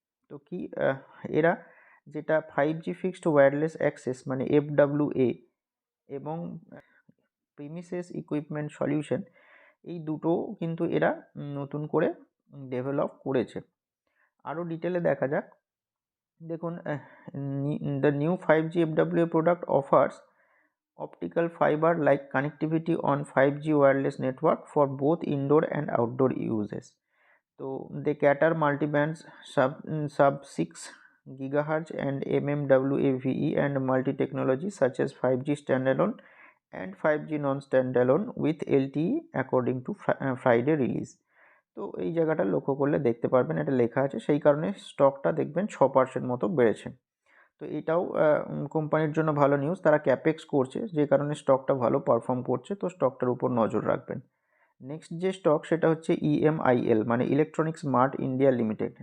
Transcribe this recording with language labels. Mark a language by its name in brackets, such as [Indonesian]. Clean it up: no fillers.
[Bangla] তো কি এরা যেটা 5G ফিক্সড ওয়্যারলেস অ্যাক্সেস মানে FWA এবং প্রিমিসেস ইকুইপমেন্ট সলিউশন, এই দুটো কিন্তু এরা নতুন করে ডেভেলপ করেছে। আরও ডিটেলে দেখা যাক। দেখুন, [English] The new 5G FWA product offers optical fiber like connectivity on 5G wireless network for both indoor and outdoor uses. So they cater multibands sub 6 GHz and mmWave and multi-technology such as 5G standalone and 5G non-standalone with LTE according to Friday release. [Bangla] তো এই জায়গাটা লক্ষ্য করলে দেখতে পারবেন এটা লেখা আছে, সেই কারণে স্টকটা দেখবেন 6% মতো বেড়েছে। তো এটাও কোম্পানির জন্য ভালো নিউজ, তারা ক্যাপেক্স করছে যে কারণে স্টকটা ভালো পারফর্ম করছে, তো স্টকটার উপর নজর রাখবেন। নেক্সট যে স্টক সেটা হচ্ছে EMIL মানে ইলেকট্রনিক্স মার্ট ইন্ডিয়া লিমিটেড।